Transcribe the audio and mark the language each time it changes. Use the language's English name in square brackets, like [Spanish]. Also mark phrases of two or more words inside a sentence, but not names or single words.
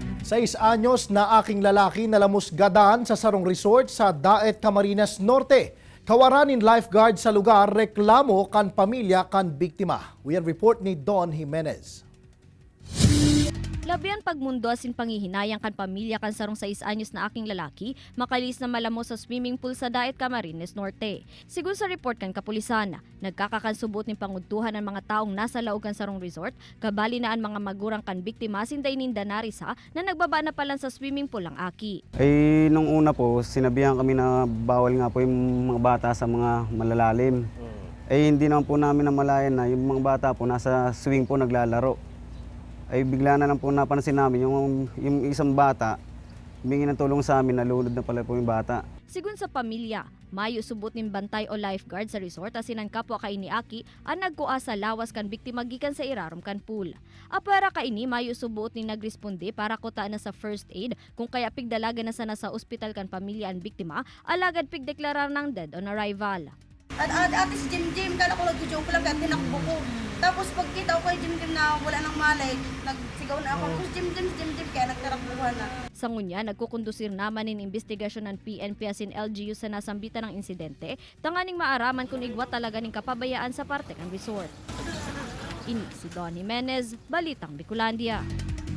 [Bikol] 6 anyos na aking lalaki nalamusgadan sa sarong resort sa Daet, Camarines Norte. Kawaranin lifeguard sa lugar, reklamo kan pamilya kan biktima. [English] We have report ni Don Jimenez. [Bikol] Labian pagmundo asin panghihinayang kan pamilya kan sarong 6 anyos na aking lalaki, makalis na malamo sa [English] swimming pool [Bikol] sa Daet, Camarines Norte. Sigun sa report kan kapulisan, nagkakakansubot ng pangudtuhan ng mga taong nasa laog kan sarong resort, kabali na ang mga magurang kan biktima sinday ninda narisa na nagbaba na palan sa [English] swimming pool [Bikol] ang aki. [Filipino] Nung una po, sinabihan kami na bawal nga po yung mga bata sa mga malalalim. Hindi naman po namin namalayan na yung mga bata po nasa swing po naglalaro. Bigla na lang po napansin namin yung isang bata, humingi ng tulong sa amin, nalunod na pala po yung bata. [Bikol] Sigun sa pamilya, mayo subot ning bantay o lifeguard sa resort asin ang kapwa kay ni Aki ang nagkuha sa lawas kan biktima gikan sa irarom kan pool. Apara kaini mayo subot ning nagresponde para kuta na sa [English] first aid [Bikol] kung kaya pigdalaga na sana sa ospital kan pamilya ang biktima, alagad pigdeklarar ng [English] dead on arrival. [Filipino] Ate si Jim, kala ko nag-joke lang kaya tinakbo ko. Tapos pagkita ko kay Jim na wala nang malay, nagsigaw na ako, Jim, kaya nagtarakbuhan na. [Bikol] Sa ngunya, nagkukondusir naman in investigasyon ng PNP asin LGU sa nasambitan ng insidente, tanganing maaraman kung igwa talaga ning kapabayaan sa parte ng resort. Ini si Don Jimenez, Balitang Bicolandia.